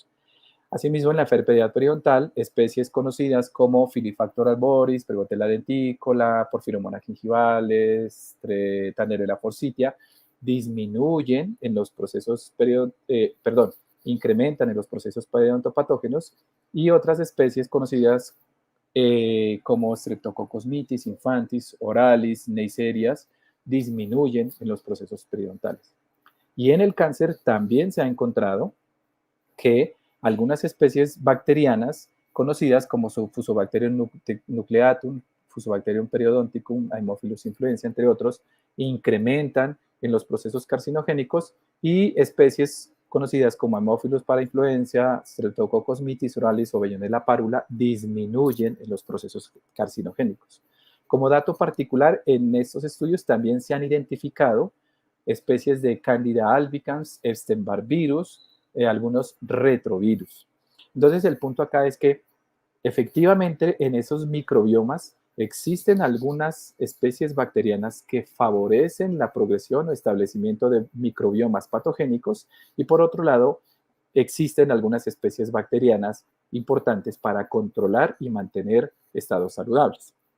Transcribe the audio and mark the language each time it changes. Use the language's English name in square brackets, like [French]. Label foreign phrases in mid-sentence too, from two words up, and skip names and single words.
[Spanish] Asimismo, en la enfermedad periodontal, especies conocidas como Filifactor arboris, Prevotella denticola, Porphyromonas gingivales, Tannerella forsythia, disminuyen en los procesos incrementan en los procesos periodontopatógenos, y otras especies conocidas como Streptococcus mitis, infantis, oralis, neiserias, disminuyen en los procesos periodontales. Y en el cáncer también se ha encontrado que algunas especies bacterianas conocidas como Fusobacterium nucleatum, Fusobacterium periodonticum, Haemophilus influenza, entre otros, incrementan en los procesos carcinogénicos, y especies conocidas como Haemophilus parainfluenza, Streptococcus mitis, oralis o Bellonella párula disminuyen en los procesos carcinogénicos. Como dato particular, en estos estudios también se han identificado especies de Candida albicans, Epstein-Barr virus, algunos retrovirus. Entonces, el punto acá es que efectivamente en esos microbiomas existen algunas especies bacterianas que favorecen la progresión o establecimiento de microbiomas patogénicos y por otro lado existen algunas especies bacterianas importantes para controlar y mantener estados saludables.